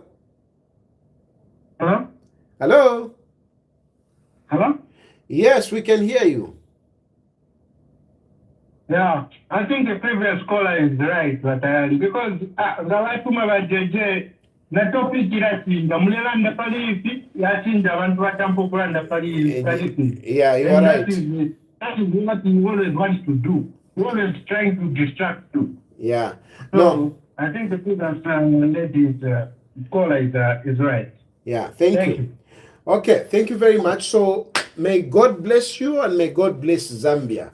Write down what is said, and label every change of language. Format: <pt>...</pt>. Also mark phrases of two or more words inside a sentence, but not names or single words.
<en>Hello? Hello? Hello? Yes, we can hear you. Yeah, I think the previous caller is right, but because the wife of JJ, the topic</en> <bem>irachinga mulelanda palisi yachinja abantu batambo kulanda palisi.</bem> <en>Yeah, you are right. That is what he always wants to do. He always trying to distract you. Yeah. So I think the previous lady's caller is right. Yeah, thank you. Okay, thank you very much. So may God bless you and may God bless Zambia.</en>